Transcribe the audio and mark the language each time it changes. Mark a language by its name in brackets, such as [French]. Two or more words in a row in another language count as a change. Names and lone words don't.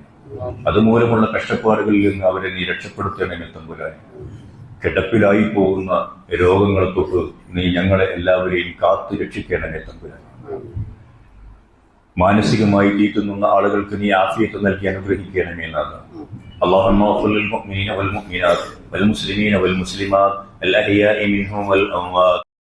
[Malayalam] അതുമൂലമുള്ള കഷ്ടപ്പാടുകളിൽ നിന്ന് അവരെ നീ രക്ഷപ്പെടുത്തണമേ തമ്പുരാനെ. കിടപ്പിലായി പോകുന്ന രോഗങ്ങളെ തൊട്ട് നീ ഞങ്ങളെ എല്ലാവരെയും കാത്തു രക്ഷിക്കണമേ തമ്പുരാനെ. മാനസികമായി തീറ്റുന്ന ആളുകൾക്ക് നീ ആഫിയത്ത് നൽകി അനുഗ്രഹിക്കണമേ എന്നാണ്. [Arabic] اللهم اغفر للمؤمنين والمؤمنات والمسلمين والمسلمات الأحياء منهم والأموات